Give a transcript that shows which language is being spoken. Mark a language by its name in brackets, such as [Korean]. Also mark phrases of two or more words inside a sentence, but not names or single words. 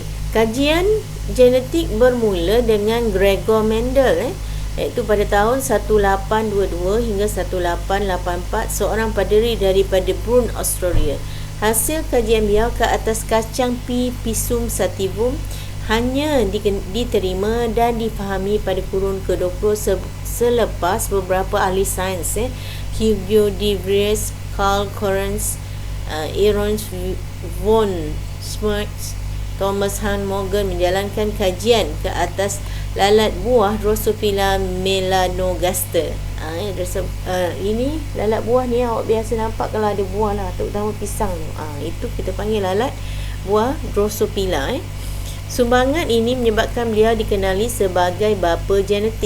[Malay] Kajian genetik bermula dengan Gregor Mendel iaitu pada tahun 1822 hingga 1884, seorang paderi daripada Brunn, Australia. Hasil kajian beliau ke atas kacang P. pisum sativum hanya diterima dan difahami pada kurun ke-20 selepas beberapa ahli sains Hugo de Vries, Karl Correns, Ernst von Schmerz, Thomas Hunt Morgan menjalankan kajian ke atas lalat buah Drosophila melanogaster. Ini lalat buah ni awak biasa nampak kalau ada buah lah, terutama pisang tu. Itu kita panggil lalat buah Drosophila. Sumbangan ini menyebabkan beliau dikenali sebagai bapa genetik.